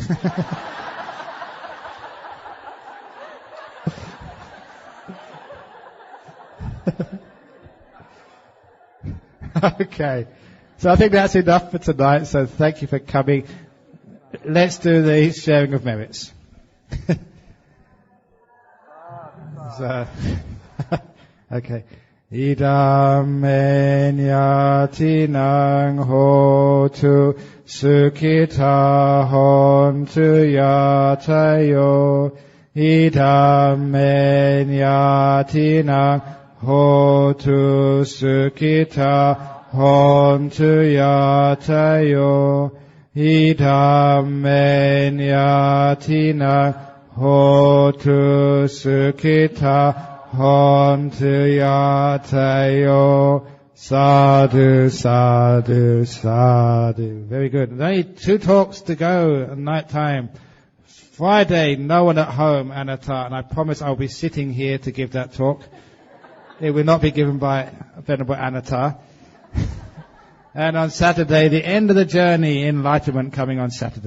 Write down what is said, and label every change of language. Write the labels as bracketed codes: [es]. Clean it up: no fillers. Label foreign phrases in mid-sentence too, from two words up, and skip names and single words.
[en] Okay. So I think that's enough for tonight. So thank you for coming. Let's do the sharing of merits. So, okay. [pi] Idam enyatinang hotu sukhita hontu yatayo. Idam enyatinang hotu sukhita hontu yatayo. Idam enyatinang hotu sukhita hontu yatayo. Sadhu, sadhu, sadhu. [en] Very good. There's only 2 talks to go at night time. Friday, no one at home, anatta, and I promise I'll be sitting here to give that talk. It will not be given by Venerable Anatta. And on Saturday, the end of the journey, enlightenment coming on Saturday.